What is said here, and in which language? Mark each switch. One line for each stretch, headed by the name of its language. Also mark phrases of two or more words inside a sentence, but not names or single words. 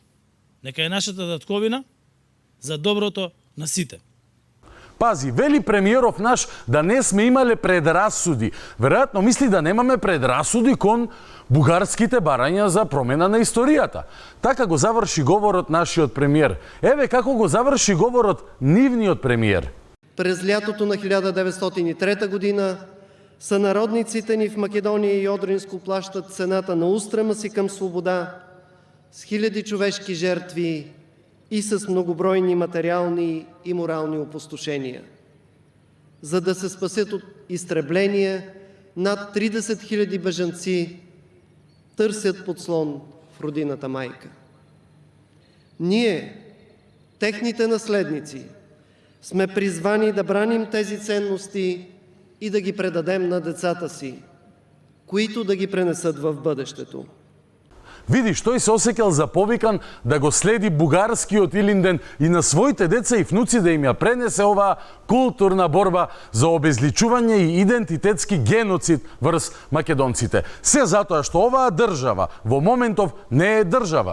Macedonian: Нека е нашата татковина за доброто на сите. Пази, вели премиеров наш да не сме имале предрасуди. Веројатно мисли да немаме предрасуди кон бугарските барања за промена на историјата. Така го заврши говорот нашиот премиер. Еве како го заврши говорот нивниот премиер.
Bulgarian: През лятото на 1903 година сънародниците ни в Македония и Одринско плащат цената на устрема си към свобода с хиляди човешки жертви и с многобройни материални и морални опустошения. За да се спасят от изтребление, над 30 000 бежанци търсят подслон в родината майка. Ние, техните наследници, сме призвани да браним тези ценности и да ги предадем на децата си, които да ги пренесат в бъдещето.
Macedonian: Видиш, тој се осекал заповикан да го следи бугарскиот Илинден и на своите деца и внуци да им ја пренесе оваа културна борба за обезличување и идентитетски геноцид врз македонците. Се затоа што оваа држава во моментов не е држава.